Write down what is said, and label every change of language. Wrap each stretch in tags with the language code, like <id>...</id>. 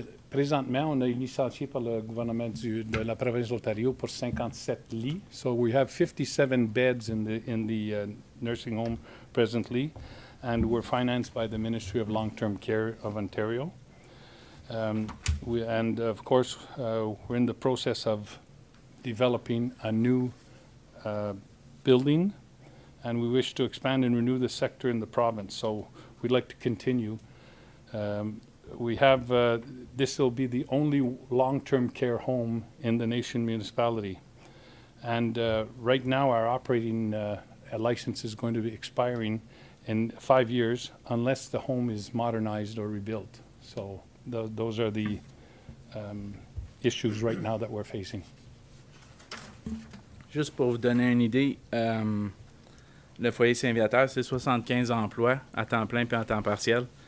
<fr>Présentement, on a licencié par le gouvernement de la province de l'Ontario pour 57 lits.</fr> <en>So we have 57 beds in the nursing home presently, and we're financed by the Ministry of Long-Term Care of Ontario. And of course, we're in the process of developing a new building, and we wish to expand and renew the sector in the province. So we'd like to continue. We have, this will be the only long-term care home in the Nation municipality. And right now our operating license is going to be expiring in 5 years unless the home is modernized or rebuilt. So those are the issues right now that we're facing.</en> <fr>Juste pour vous donner une idée, le foyer Saint-Viateur, c'est 75 emplois à temps plein puis à temps partiel.</fr>